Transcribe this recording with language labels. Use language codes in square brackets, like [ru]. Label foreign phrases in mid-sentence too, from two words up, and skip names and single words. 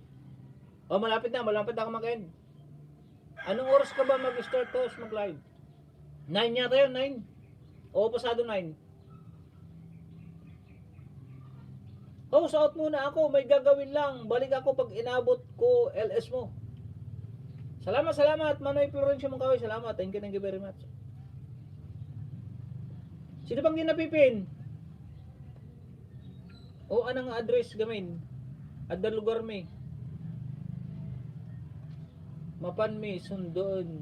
[tl] Oh, malapit na ako mag-end. Anong oras ka ba mag-start to mag-live? 9 yata yun, 9. O, pasado 9. Oh, out muna ako. May gagawin lang. Balik ako pag inabot ko LS mo. Salamat. Manoy Florencio Mangkawi. Salamat. [en] Thank you very much. [tl] Sino bang ginapipin? O, anong address gamin? [ilo] Adda lugar mi. Mapan mi, sundon.